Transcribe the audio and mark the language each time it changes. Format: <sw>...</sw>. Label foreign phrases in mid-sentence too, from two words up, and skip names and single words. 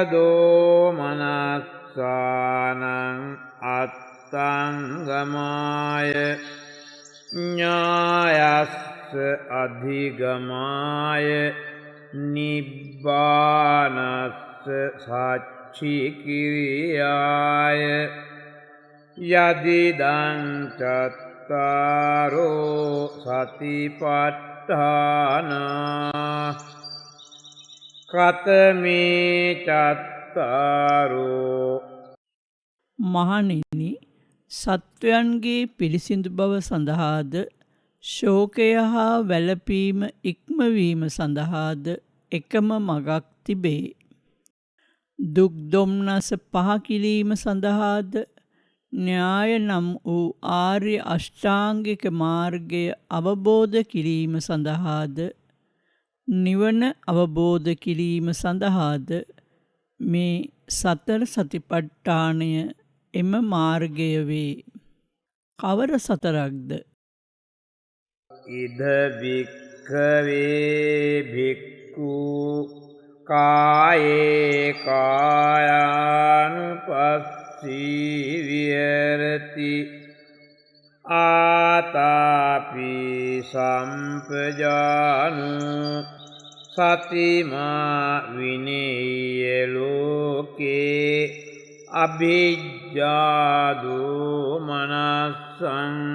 <pi>දෝමනස්සානං අත්තංගමාය ඥායස්ස අධිගමාය නිබ්බානස්ස සච්චිකිරියාය යදිදං චත්තාරෝ සතිපට්ඨානා කතමේ චත්තාරෝ.</pi> <si>මහණෙනි, සත්වයන්ගේ පිරිසිදු බව සඳහාද ශෝකය හා වැළපීම ඉක්මවීම සඳහාද එකම මගක් තිබේ. දුක් දොම්නස පහ කිරීම සඳහාද න්‍යාය නම් වූ ආර්ය අෂ්ටාංගික මාර්ගය අවබෝධ කිරීම සඳහාද නිවන අවබෝධ කිරීම සඳහාද මේ සතර සතිපට්ඨානය එම මාර්ගය වේ. කවර සතරක්ද?</si> <pi>ඉද භික්ඛවේ භික්ඛු කායේ කායානුපස්සී විහෙරති ආතාපි සම්පජානු සතිමා විනේය ලෝකේ අභිජ්ජාදෝ මනස්සං.</pi>